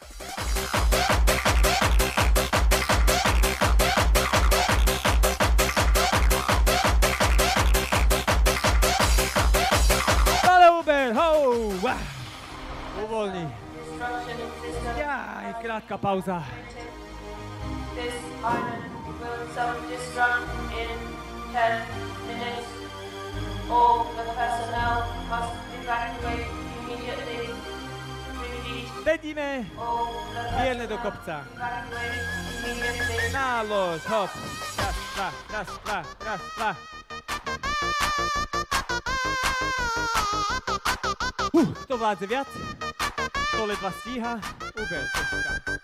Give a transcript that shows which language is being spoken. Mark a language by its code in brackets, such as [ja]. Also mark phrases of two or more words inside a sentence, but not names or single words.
[sk] Uvoľni. Jaj, krátka pauza. [en] This island will self-destruct in 10 minutes. All the personnel must evacuate immediately. [sk] Sedíme mierne do kopca. Na lož, hop. Raz, dva, raz, dva, raz, dva. Kto vládze viac? Kto ledva stíha? Uber, počka.